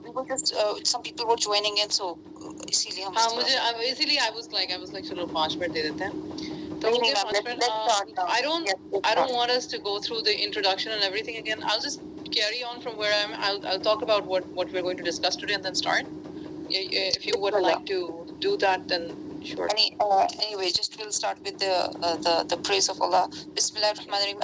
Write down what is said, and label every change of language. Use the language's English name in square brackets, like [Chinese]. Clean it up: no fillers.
[English] We were just some people were joining in, so [Urdu] اسی لیے ہم ہاں مجھے اسی لیے [English] I was like [Urdu] چلو 5 منٹ دے دیتے ہیں. تو مجھے 5 minute [English] I don't want us to go through the introduction and everything again. I'll just carry on from where I am. I'll talk about what we're going to discuss today and then start. If you would like to do that, then sure. Anyway, just we'll start with the praise of Allah. Bismillah ar-Rahman ar-Rahim.